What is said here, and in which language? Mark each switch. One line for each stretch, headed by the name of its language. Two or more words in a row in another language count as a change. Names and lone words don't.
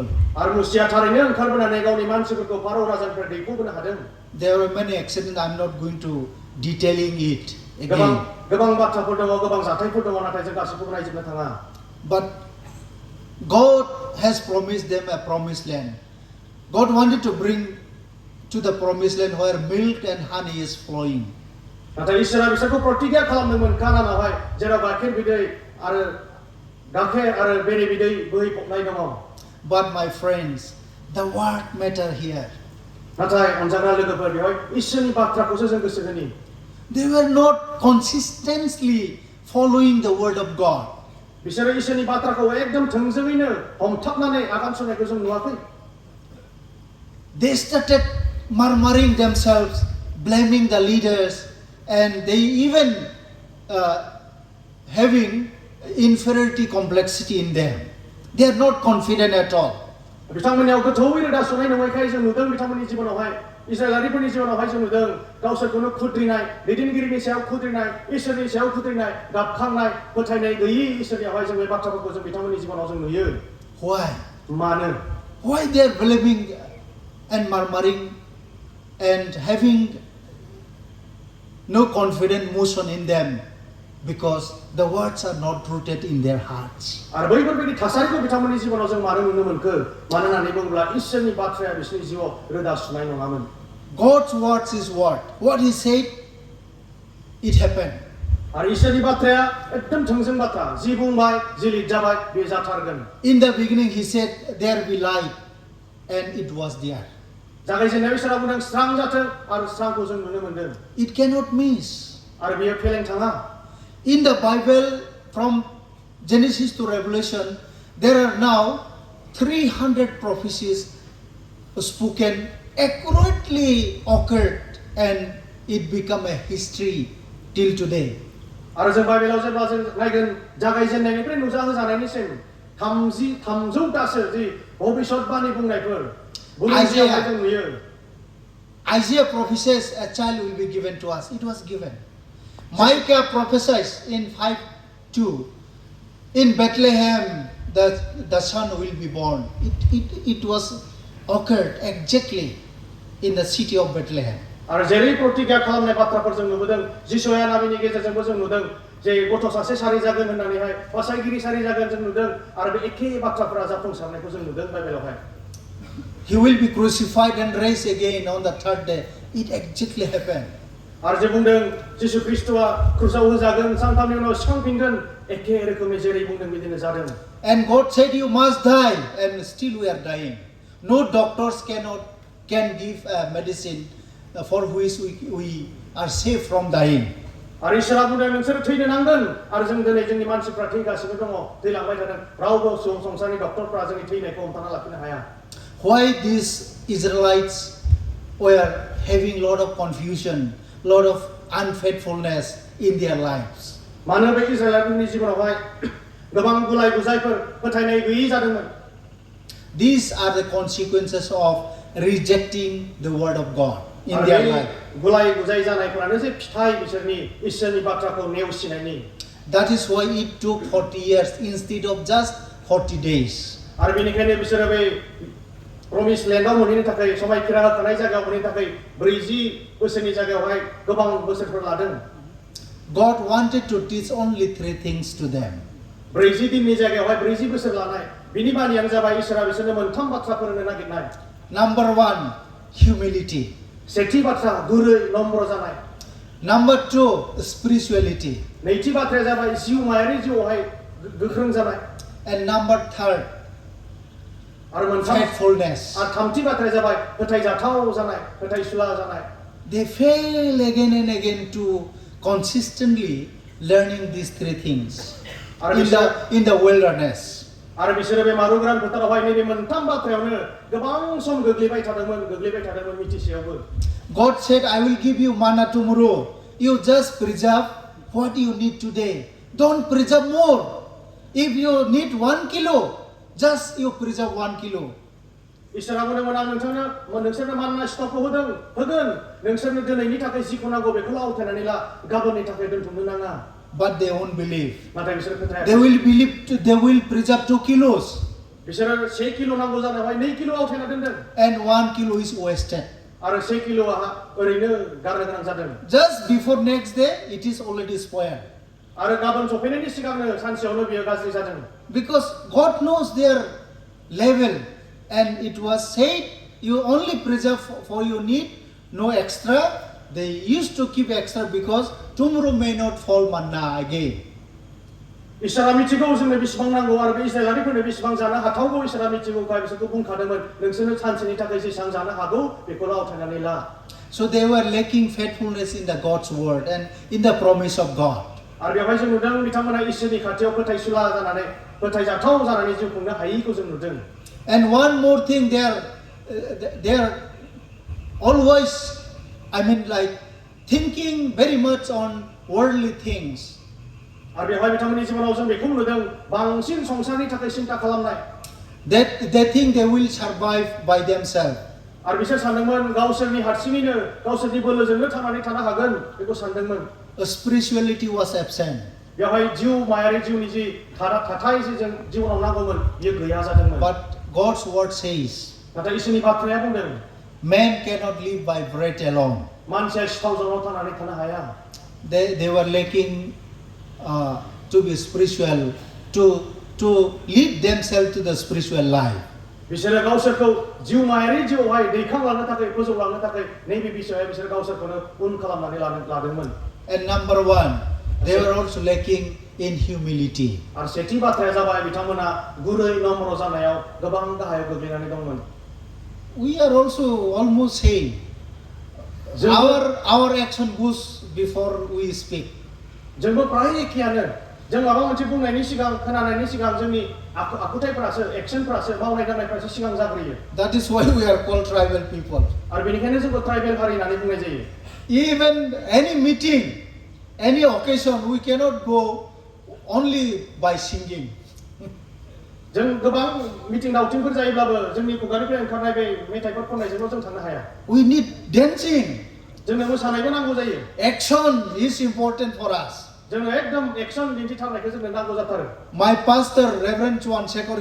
Bodo: आरो मुसिया थारैनो ओंखारबोनानै गावनि मानसिफोरखौ फारौ राजानिफ्राय दैख'बोनो हादों
English: There were many accidents. I'm not going to detailing it
Bodo: गोबां
English: again.
Bodo: गोबां बाथ्राफोर दङ गोबां जाथायफोर दङ नाथाय जों गासैखौबो नायजोबनो थाङा
English: But God has promised them a promised land. God wanted to bring to the promised land where milk and honey is flowing.
Bodo: नाथाय इसोरा बिसोरखौ प्रतिज्ञा खालामदोंमोन कानानावहाय जेराव गाइखेर बिदै आरो गाइखेर आरो बेरे बिदै बोहैफबनाय दङ
English: But my friends, the word matter here.
Bodo: नाथाय अनजाग्रा लोगोफोर बेवहाय इसोरनि बाथ्राखौसो जों गोसो होनि
English: They were not consistently following the word of God.
Bodo: बिसोरो इसोरनि बाथ्राखौ एकदम थोंजोङैनो हमथाबनानै आगान सुरनायखौ जों नुवाखै
English: They started murmuring themselves, blaming the leaders, and they even having inferiority complexity in them. They are not confident at all.
Bodo: बिथांमोननियाव गोथौयै रोदा सुनाय नङैखाय जों नुदों बिथांमोननि जिबनावहाय इस्राएलारिफोरनि जिबनावहाय जों नुदों गावसोरखौनो खुद्रिनाय दैदेनगिरिनि सायाव खुद्रिनाय इसोरनि सायाव खुद्रिनाय गाबखांनाय फोथायनाय गैयि इसोरनियावहाय जों बे बाथ्राफोरखौ जों बिथांमोननि जिबनाव जों नुयो
English: Why?
Bodo: मानो
English: Why they are blaming and murmuring and having no confident motion in them? Because the words are not rooted in their hearts.
Bodo: आरो बैफोरबायदि थासारिखौ बिथांमोननि जिबनाव जों मानो नुनो मोनखो मानो होननानै बुङोब्ला इसोरनि बाथ्राया बिसोरनि जिउआव रोदा सुनाय नङामोन
English: God's words is what? What He said, it happened.
Bodo: आरो इसोरनि बाथ्राया एकदम थोंजों बाथ्रा जि बुंबाय जि लिरजाबाय बे जाथारगोन
English: In the beginning He said, there be light, and it was there.
Bodo: जागायजेननायाव इसोरा बुंदों स्रां जाथों आरो स्रांखौ जों नुनो मोनदों
English: It cannot miss.
Bodo: आरो बेयो फेलें थाङा
English: In the Bible, from Genesis to Revelation, there are now 300 prophecies spoken, accurately occurred, and it become a history till today.
Bodo: आरो जों बाइबेलाव जेब्ला जों नायगोन जागायजेननायनिफ्राय नुजाहोजानायनिसिम 300तासो जि भबिष्यतबाणी बुंनायफोर बुंनायावहाय जों नुयो
English: Isaiah prophesies a child will be given to us. It was given. Micah prophesies in 5:2, in Bethlehem the son will be born. It was occurred exactly in the city of Bethlehem.
Bodo: आरो जेरै प्रतिज्ञा खालामनाय बाथ्राफोर जों नुबोदों जिसुया नाबिनि गेजेरजोंबो जों नुदों जे गथ' सासे सारि जागोन होननानैहाय बासायगिरि सारि जागोन जों नुदों आरो बे एखे बाथ्राफोरा जाफुंसारनायखौ जों नुदों बाइबेलावहाय
English: He will be crucified and raised again on the third day. It exactly happened.
Bodo: आरो जे बुंदों जिसु ख्रिस्ट'आ क्रुसाव होजागोन सानथामनि उनाव सिखांफिनगोन एखे रोखोमै जेरै बुंदों बिदिनो जादों
English: And God said you must die, and still we are dying. No doctors can give a medicine for which we are safe from dying.
Bodo: आरो इसोरा बुंदों नोंसोर थैनो नांगोन आरो जों दिनै जोंनि मानसिफ्रा थैगासिनो दङ थैलांबाय थादों रावबो संसारनि डक्टरफ्रा जोंनि थैनायखौ हमथाना लाखिनो हाया
English: Why these Israelites were having lot of confusion, lot of unfaithfulness in their lives?
Bodo: मानो बे इजराइलनि जिबनावहाय गोबां गुलाय गुजायफोर फोथायनाय गैयि जादोंमोन
English: These are the consequences of rejecting the word of God in their life.
Bodo: गुलाय गुजाय जानायफोरानो जे फिथाइ बिसोरनि इसोरनि बाथ्राखौ नेवसिनायनि
English: That is why it took 40 years instead of just 40 days.
Bodo: आरो बेनिखायनो बिसोरो बे
English: promise land
Bodo: मोनहैनो थाखाय समायखिरा होखानाय जायगायाव मोनहैनो थाखाय 40 बोसोरनि जायगायावहाय गोबां बोसोरफोर लादों।
English: God wanted to teach only 3 things to them.
Bodo: 40 दिननि जायगायावहाय 40 बोसोर लानाय बिनि बानियानो जाबाय इसोरा बिसोरनो मोनथाम बाथ्रा फोरोंनो नागिरनाय।
English: Number 1, humility.
Bodo: सेथि बाथ्रा गुरै नम्र जानाय।
English: Number 2, spirituality.
Bodo: नैथि बाथ्राया जाबाय जिउमायारि जिउआवहाय गोख्रों जानाय।
English: And number 3, faithfulness.
Bodo: आरो थामथि बाथ्राया जाबाय फोथायजाथाव जानाय, फोथायसुला जानाय।
English: They fail again and again to consistently learning these 3 things in the wilderness.
Bodo: आरो बिसोरो बे मारुग्राम फोथारावहाय नैबे मोनथाम बाथ्रायावनो गोबां सम गोग्लैबाय थादोंमोन मिथिसेयावबो।
English: God said, I will give you manna tomorrow. You just preserve what you need today. Don't preserve more. If you need 1 kilo, just you preserve 1 kilo.
Bodo: इसोरा बुंदोंमोन आं नोंसोरनो मानना स्टकखौ होगोन नोंसोरनो दिनैनि थाखाय जिखौ नांगौ बेखौल' आवथायनानै ला गाबोननि थाखाय दोनथुमनो नाङा।
English: But they won't believe.
Bodo: नाथाय बिसोर फोथाया।
English: They will preserve 2 kilos.
Bodo: बिसोरो 1 किलो नांगौ जानायावहाय 2 किलो आवथायना दोनदों।
English: And 1 kilo is wasted.
Bodo: आरो 1 किलोआ ओरैनो गारनो गोनां जादों।
English: Just before next day, it is already spoiled.
Bodo: आरो गाबोन सफैनायनि सिगांनो सानसेयावनो बियो गाज्रि जादों।
English: Because God knows their level, and it was said, you only preserve for your need, no extra. They used to keep extra because tomorrow may not fall manna again.
Bodo: इसोरा मिथिगौ जोंनो बेसेबां नांगौ आरो बे इस्राएलारिफोरनो बेसेबां जानो हाथावगौ इसोरा मिथिगौखाय बिसोरखौ बुंखादोंमोन नोंसोरनो सानसेनि थाखाय जेसेबां जानो हागौ बेखौल' आवथायनानै ला।
English: So they were lacking faithfulness in the God's word and in the promise of God.
Bodo: आरो बेवहाय जों नुदों बिथांमोना इसोरनि खाथियाव फोथायसुला जानानै फोथायजाथाव जानानै जिउ खुंनो हायैखौ जों नुदों।
English: And one more thing, they are always, like thinking very much on worldly things.
Bodo: आरो बेवहाय बिथांमोननि जिबनाव जों बेखौ नुदों बांसिन संसारनि थाखाय सिन्ता खालामनाय।
English: That they think they will survive by themselves.
Bodo: आरो बिसोर सानदोंमोन गावसोरनि हारसिङैनो गावसोरनि बोलोजोंनो थांनानै थानो हागोन बेखौ सानदोंमोन।
English: Spirituality was absent.
Bodo: बेवहाय जिउमायारि जिउनि जि थाथाय जे जों जिउनाव नांगौमोन बेयो गैया जादोंमोन।
English: But God's word says,
Bodo: नाथाय इसोरनि बाथ्राया बुंदों
English: man cannot live by bread alone.
Bodo: मानसिया सिथावजोंल' थांनानै थानो हाया।
English: They were lacking to be spiritual, to lead themselves to the spiritual life.
Bodo: बिसोरो गावसोरखौ जिउमायारि जिउआवहाय दैखांलांनो थाखाय फोजौलांनो थाखाय नैबे बिसयावहाय बिसोर गावसोरखौनो उन खालामनानै लादोंमोन।
English: And number 1, they were also lacking in humility.
Bodo: आरो सेथि बाथ्राया जाबाय बिथांमोना गुरै नम्र जानायाव गोबां गाहायाव गोग्लैनानै दंमोन।
English: We are also almost saying our action goes before we speak.
Bodo: जोंबो प्राय एखेयानो जों माबा मोनसे बुंनायनि सिगां खोनानायनि सिगां जोंनि आखुथायफोरासो एक्सनफोरासो मावनाय दांनायफोरासो सिगां जाग्रोयो।
English: That is why we are called tribal people.
Bodo: आरो बेनिखायनो जोंखौ ट्राइबेल हारि होननानै बुंनाय जायो।
English: Even any meeting, any occasion, we cannot go only by singing.
Bodo: जों गोबां मिटिं दावथिंफोर जायोब्लाबो जोंनि खुगानिफ्राय ओंखारनाय बे मेथाइफोर खननायजोंल' जों थांनो हाया।
English: We need dancing.
Bodo: जोंनो मोसानायबो नांगौ जायो।
English: Action is important for us.
Bodo: जोंनो एकदम एक्सन दिन्थिथारनायखौ जोंनो नांगौ जाथारो।
English: My pastor, Rev.Dr.